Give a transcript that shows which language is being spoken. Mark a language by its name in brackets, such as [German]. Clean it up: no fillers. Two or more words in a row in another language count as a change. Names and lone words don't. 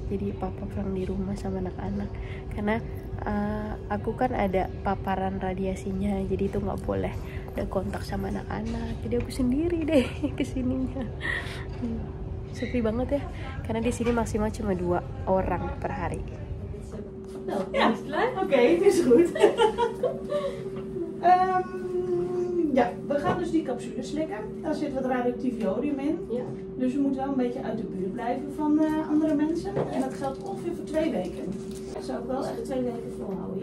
[Indonesian] Jadi papa pulang di rumah sama anak-anak karena aku kan ada paparan radiasinya, jadi itu nggak boleh ada kontak sama anak-anak. Jadi aku sendiri deh kesininya. Sepi banget ya, karena di sini maksimal cuma 2 orang per hari. [Dutch] Ja, oké, is goed. Ja, we gaan dus die capsule slikken. Daar zit wat radioactief jodium in. Ja. Dus we moeten wel een beetje uit de buurt blijven van andere mensen. En dat geldt ongeveer voor 2 weken. Dat zou ik wel echt 2 weken volhouden.